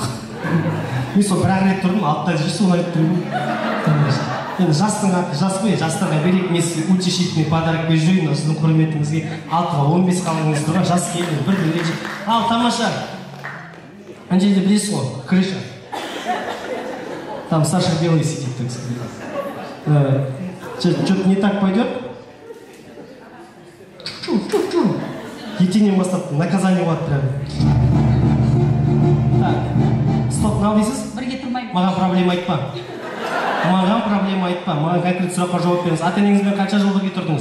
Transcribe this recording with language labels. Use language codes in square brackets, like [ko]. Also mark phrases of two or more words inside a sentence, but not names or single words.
[kk] Мен сол бір рет тұрдым, 6-да жүйесі оны айтып тұрмын. Енді жастың аты жас қой, жастарға берейік, мен сізге [ru] утешительный подарок [kk] беріп жүрейін, сіздің құрметіңізге 6-ға 15 қалғыңыз тұрған жас келін, бірден ренжіп. Ал, тамаша. Ана жерде білесіз ғой, крыша. [ru] Там Саша Белый сидит, так сказать. Что-то не так пойдет? [kk] Ертеңнен бастап наказание болады прям. [ru] Так, стоп, [kk] мынау дейсіз? Бірге тұрмаймын. Маған проблема айтпа. Маған конкрет сұраққа жауап беріңіз. Ата-енеңізбен қанша жыл бірге тұрдыңыз?